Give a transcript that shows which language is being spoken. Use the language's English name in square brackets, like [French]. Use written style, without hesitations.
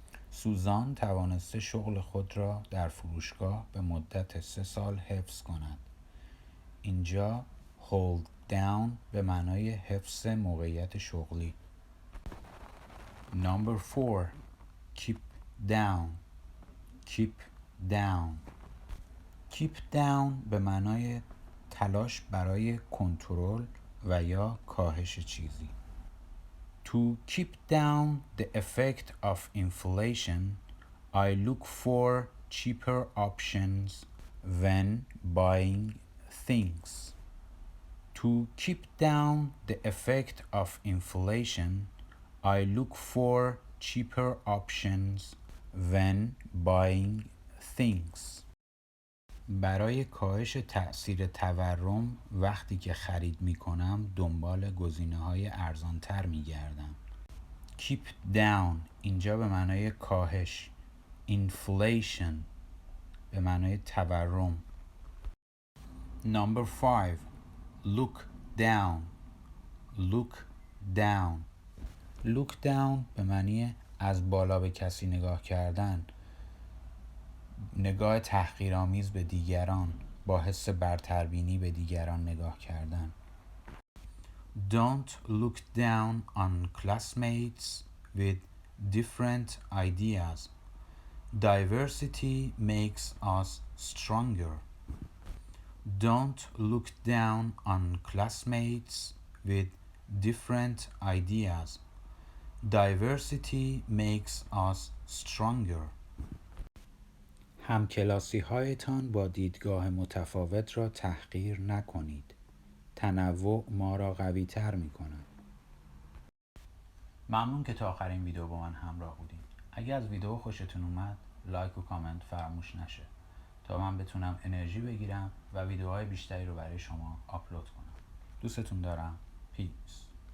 [Persian] سوزان توانسته شغل خود را در فروشگاه به مدت 3 سال حفظ کند. اینجا hold down به معنای حفظ موقعیت شغلی. [English] Number 4. Keep down. Keep down. [Persian] Keep down به معنای تلاش برای کنترل و یا کاهش چیزی. [English] To keep down the effect of inflation, I look for cheaper options when buying things. To keep down the effect of inflation, I look for cheaper options when buying things. [Persian] برای کاهش تأثیر تورم وقتی که خرید می کنم دنبال گزینه‌های ارزان‌تر می گردم. Keep down اینجا به معنای کاهش. [English] Inflation [Persian] به معنای تورم. [English] Number 5. Look down. look down. [Persian] look down به معنی از بالا به کسی نگاه کردن، نگاه تحقیرآمیز به دیگران، با حس برتربینی به دیگران نگاه کردن. [English] Don't look down on classmates with different ideas. Diversity makes us stronger. Don't look down on classmates with different ideas. Diversity makes us stronger. [Persian] همکلاسی هایتان با دیدگاه متفاوت را تحقیر نکنید. تنوع ما را قوی تر می کند. ممنون که تا آخرین ویدیو با من همراه بودین. اگر از ویدیو خوشتون اومد لایک و کامنت فراموش نشه تا من بتونم انرژی بگیرم و ویدیوهای بیشتری رو برای شما آپلود کنم. دوستتون دارم. پیس.